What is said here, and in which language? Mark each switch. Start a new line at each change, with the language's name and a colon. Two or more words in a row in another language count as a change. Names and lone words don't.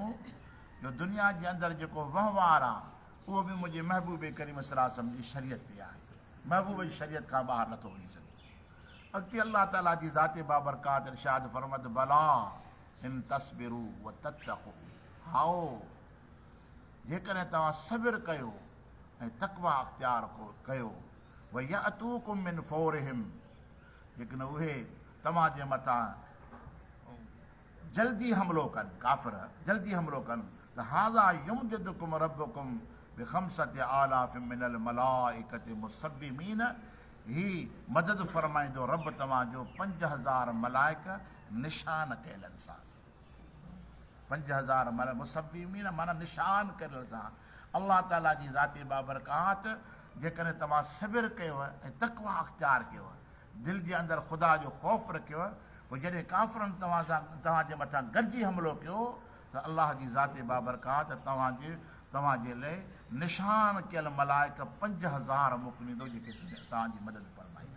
Sindhi: जो दुनिया जे अंदरि जेको वहिंवार आहे उहो बि मुंहिंजे महबूब करीम सल्लल्लाहु अलैहि वसल्लम जी शरीयत ते आहे। महबूब जी शरीयत खां ॿाहिरि नथो वञी सघे। अॻिते अल्लाह ताला जी ज़ाते बाबरकात इरशाद फरमात
Arabic: بلى إن تصبروا وتتقوا,
Sindhi: हाओ जेकॾहिं तव्हां सबिर कयो ऐं तक़वा अख़्तियार कयो,
Arabic: ويأتوكم من فورهم,
Sindhi: लेकिन उहे तव्हांजे मथां जल्दी हमलो कनि, काफ़िर जल्दी हमलो कनि, त
Arabic: هذا يمددكم ربكم ب5,000 من الملائكة مسومين,
Sindhi: ही मदद फरमाईंदो रब तव्हांजो 5,000 मलाइक निशान कयलनि सां। 5,000 मुसव्विमीन माना निशान कयल सां। अल्लाह ताला जी ज़ाते बाबरकात जेकॾहिं तव्हां सबिर कयो ऐं तक़वा अख़्तियार कयो, दिलि जे अंदरि ख़ुदा जो ख़ौफ़ रखियो, पोइ जॾहिं काफ़िरनि तव्हांजे मथां गॾिजी हमिलो कयो त अल्लाह जी ज़ाते बाबरकात तव्हांजे तव्हांजे लाइ निशान कयल मलाइक 5000 मोकिलींदो जेके तव्हांजी मदद फरमाईंदा।